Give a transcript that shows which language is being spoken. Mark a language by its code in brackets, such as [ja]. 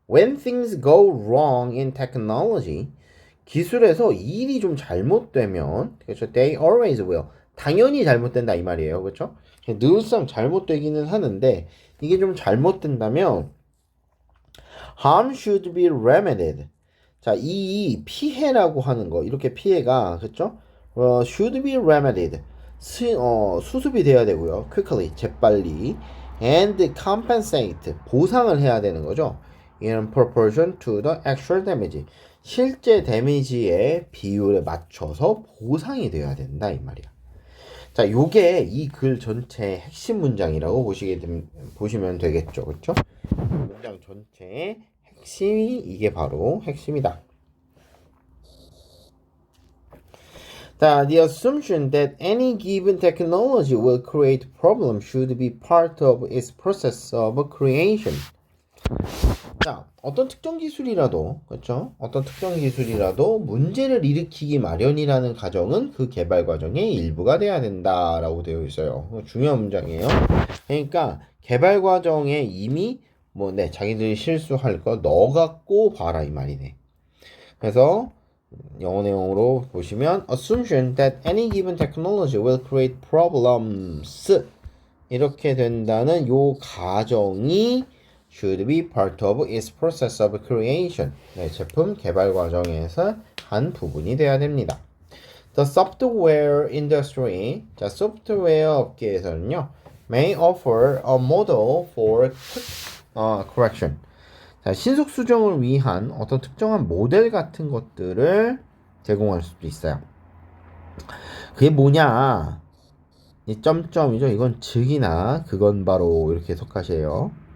[en] When things go wrong in technology [ko] 기술에서 일이 좀 잘못되면 그렇죠? [en] They always will. [ko] 당연히 잘못된다 이 말이에요. 그렇죠? 늘상 잘못되기는 하는데 이게 좀 잘못된다면 [en] harm should be remedied. [ko] 자, 이 피해라고 하는 거 이렇게 피해가 그렇죠? [en] should be remedied. [ko] 수습이 돼야 되고요. [en] quickly [ko] 재빨리 [en] and compensate [ko] 보상을 해야 되는 거죠. [en] in proportion to the actual damage. [ko] 실제 데미지의 비율에 맞춰서 보상이 돼야 된다 이 말이야. 자, 요게 이 글 전체의 핵심 문장이라고 보시면 되겠죠. 그렇죠? 문장 전체의 핵심이 이게 바로 핵심이다. [en] 자, the assumption that any given technology will create problems should be part of its process of creation. [ko] 자, 어떤 특정 기술이라도, 그렇죠? 어떤 특정 기술이라도 문제를 일으키기 마련이라는 가정은 그 개발 과정의 일부가 돼야 된다라고 되어 있어요. 중요한 문장이에요. 그러니까 개발 과정에 이미 자기들이 실수할 거 넣어갖고 봐라 이 말이네. 그래서 영어 내용으로 보시면 [en] assumption that any given technology will create problems [ko] 이렇게 된다는 요 가정이 [en] should be part of its process of creation. [ko] 네, 제품 개발 과정에서 한 부분이 돼야 됩니다. [en] The software industry, [ko] 자, 소프트웨어 업계에서는요, [en] may offer a model for correction. [ko] 자, 신속 수정을 위한 어떤 특정한 모델 같은 것들을 제공할 수도 있어요. 그게 뭐냐? 이 점점이죠. 이건 즉이나 그건 바로 이렇게 해석하세요.